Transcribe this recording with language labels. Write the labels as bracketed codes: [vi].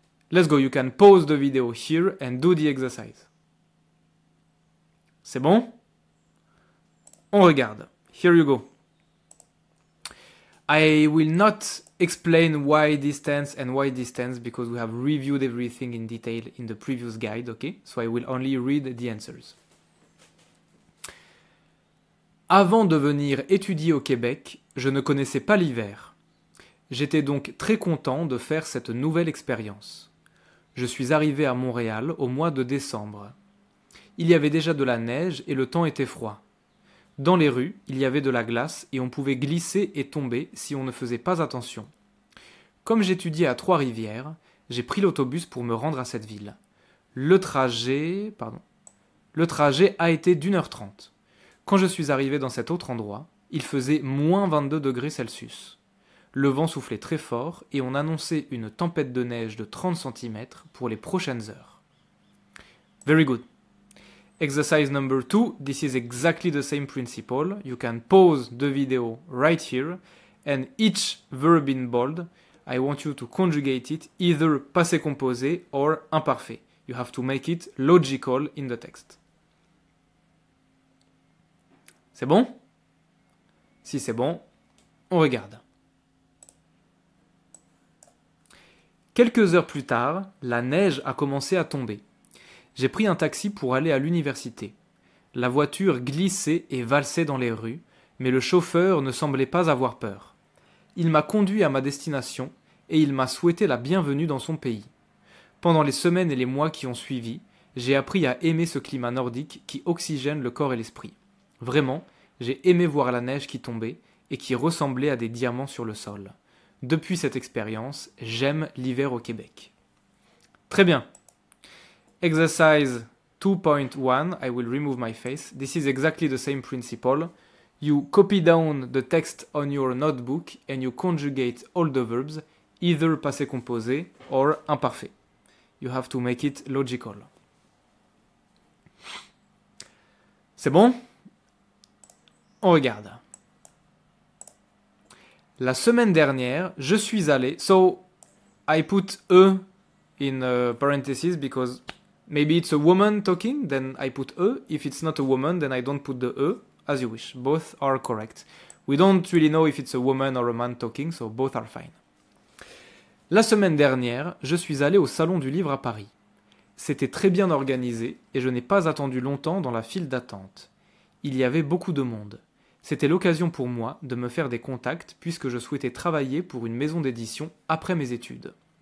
[en] Let's go. You can pause the video here and do the exercise. [fr] C'est bon? On regarde. [en] Here you go. I will not explain why this tense and why this tense because we have reviewed everything in detail in the previous guide, okay? So I will only read the answers. [fr] Avant de venir étudier au Québec, je ne connaissais pas l'hiver. J'étais donc très content de faire cette nouvelle expérience. Je suis arrivé à Montréal au mois de décembre. Il y avait déjà de la neige et le temps était froid. Dans les rues, il y avait de la glace et on pouvait glisser et tomber si on ne faisait pas attention. Comme j'étudiais à Trois-Rivières, j'ai pris l'autobus pour me rendre à cette ville. Le trajet a été d'1h30. Quand je suis arrivé dans cet autre endroit, il faisait moins 22 degrés Celsius. Le vent soufflait très fort et on annonçait une tempête de neige de 30 cm pour les prochaines heures. [en] Very good. Exercise number 2, this is exactly the same principle. You can pause the video right here, and each verb in bold, I want you to conjugate it either passé composé or imparfait. You have to make it logical in the text. [fr] C'est bon? Si c'est bon, on regarde. Quelques heures plus tard, la neige a commencé à tomber. J'ai pris un taxi pour aller à l'université. La voiture glissait et valsait dans les rues, mais le chauffeur ne semblait pas avoir peur. Il m'a conduit à ma destination et il m'a souhaité la bienvenue dans son pays. Pendant les semaines et les mois qui ont suivi, j'ai appris à aimer ce climat nordique qui oxygène le corps et l'esprit. Vraiment, j'ai aimé voir la neige qui tombait et qui ressemblait à des diamants sur le sol. Depuis cette expérience, j'aime l'hiver au Québec. Très bien. [en] Exercise 2.1, I will remove my face. This is exactly the same principle. You copy down the text on your notebook and you conjugate all the verbs, either passé composé or imparfait. You have to make it logical. [fr] C'est bon? On regarde. La semaine dernière, je suis allé... [en] So, I put E in parentheses because maybe it's a woman talking, then I put e. If it's not a woman, then I don't put the e, as you wish. Both are correct. We don't really know if it's a woman or a man talking, so both are fine. [fr] La semaine dernière, je suis allé au Salon du Livre à Paris. C'était très bien organisé et je n'ai pas attendu longtemps dans la file d'attente. Il y avait beaucoup de monde. C'était l'occasion pour moi de me faire des contacts puisque je souhaitais travailler pour une maison d'édition après mes études.